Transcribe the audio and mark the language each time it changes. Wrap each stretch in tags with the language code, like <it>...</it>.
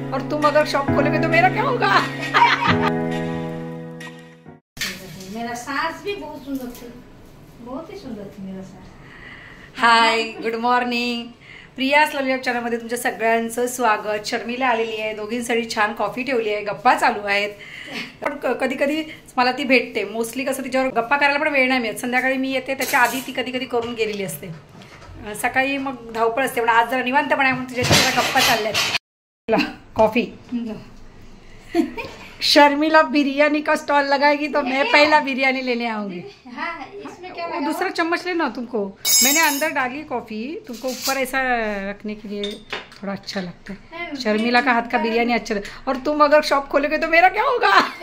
<hi>तुम अगर शॉप खोलोगे तो मेरा क्या होगा? मेरा सास भी बहुत सुंदर थी, बहुत ही सुंदर थी मेरा सास.</hi> <en>Hi, good morning.</en> <mr>प्रियास लवली चॅनलमध्ये तुमच्या सगळ्यांचं स्वागत. शर्मिला आलेली आहे, दोघींसाठी छान कॉफी ठेवली आहे, गप्पा चालू आहेत. पण कधी कधी मला ती भेटते. मोस्टली कसं तिच्यावर गप्पा करायला पण वेळ नाही मिळत. संध्याकाळी मी येते, त्याच्या आधी ती कधी कधी करून गेलेली असते. सकाळी मग धावपळ असते, पण आज जरा निवांतपणे म्हणून तुझ्याशी जरा गप्पा चालल्यात. कॉफी.</mr> <hi>शर्मिला बिरयानी का स्टॉल लगाएगी तो मैं पहला बिरयानी लेने आऊंगी. इसमें क्या लगा? दूसरा चम्मच लेना तुमको. मैंने अंदर डाली कॉफी, तुमको ऊपर ऐसा रखने के लिए थोड़ा अच्छा लगता है. शर्मिला का हाथ का बिरयानी अच्छा लगता है. और तुम अगर शॉप खोलोगे तो मेरा क्या होगा?</hi>